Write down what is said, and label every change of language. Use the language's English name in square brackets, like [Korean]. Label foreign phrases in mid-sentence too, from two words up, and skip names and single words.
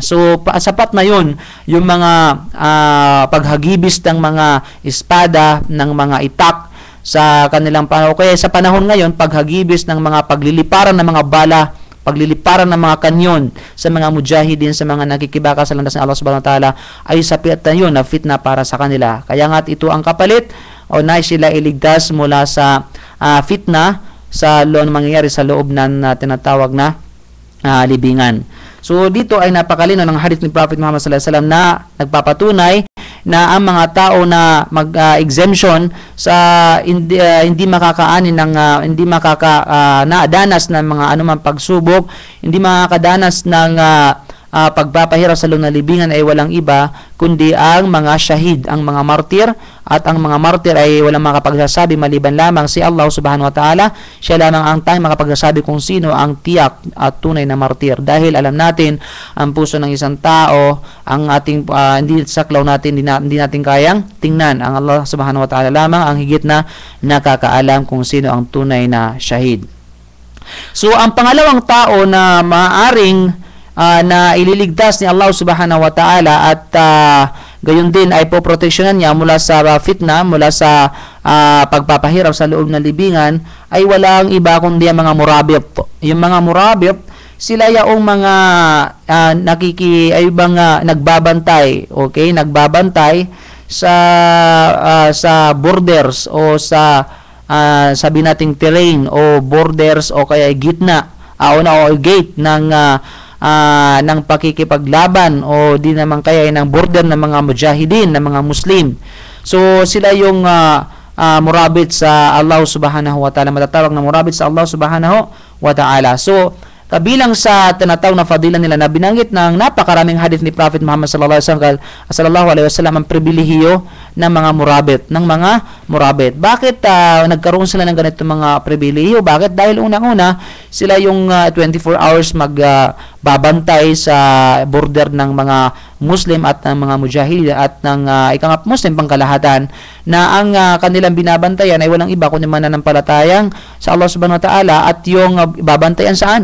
[Filipino] So sapat na yun yung mga paghagibis ng mga espada, ng mga itak sa kanilang panahon. Kaya sa panahon ngayon, paghagibis ng mga pagliliparan ng mga bala, pagliliparan ng mga kanyon sa mga mujahidin, sa mga nakikibaka sa landas ng Allah [Arabic] سبحانه وتعالى, [Filipino] ay sapat na yun na fitna para sa kanila. Kaya nga ito ang kapalit o na sila iligtas mula sa fitna sa mangyayari sa loob ng tinatawag na libingan. So dito ay napakalino ng hadith ni Prophet Muhammad [Arabic] صلى الله عليه وسلم [Filipino] na nagpapatunay na ang mga tao na mag-exemption sa hindi makakaanin ng hindi makakadanas ng mga anumang pagsubok, hindi makakadanas ng pagpapahirap sa loob ng libingan ay walang iba kundi ang mga shahid, ang mga martir. At ang mga martir ay walang makapagsasabi maliban lamang si Allah [Arabic] سبحانه وتعالى. [Filipino] Siya lamang ang tanging makapagsasabi kung sino ang tiyak at tunay na martir, dahil alam natin ang puso ng isang tao, ang ating hindi saklaw natin, hindi natin kayang tingnan. Ang Allah [Arabic] سبحانه وتعالى [Filipino] lamang ang higit na nakakaalam kung sino ang tunay na shahid. So ang pangalawang tao na maaring na ililigtas ni Allah [Arabic] سبحانه وتعالى [Filipino] at gayon din ay poproteksyonan niya mula sa fitna, mula sa pagpapahirap sa loob ng libingan ay walang iba kundi ang mga murabit. Yung mga murabit, sila yaong mga nagbabantay, okay? Nagbabantay sa borders o sa sabi nating terrain o borders o kaya gitna o gate ng pakikipaglaban o di naman kaya ng border ng mga mujahidin, ng mga Muslim. So sila yung murabit sa Allah [Arabic] سبحانه وتعالى, [Filipino] matatawag na murabit sa Allah [Arabic] سبحانه وتعالى. [Filipino] So kabilang sa tinatawag na fadila nila na binanggit ng napakaraming hadith ni Prophet Muhammad [Arabic] صلى الله عليه وسلم [Filipino] ang pribilehiyo ng mga murabit. Bakit nagkaroon sila ng ganito mga pribilehiyo? Bakit? Dahil unang-una sila yung 24 hours magbabantay sa border ng mga Muslim at ng mga mujahid at ng Muslim pangkalahatan, na ang kanilang binabantayan ay walang iba kundi mananampalatayang sa Allah [Arabic] سبحانه وتعالى, [Filipino] at yung babantayan saan?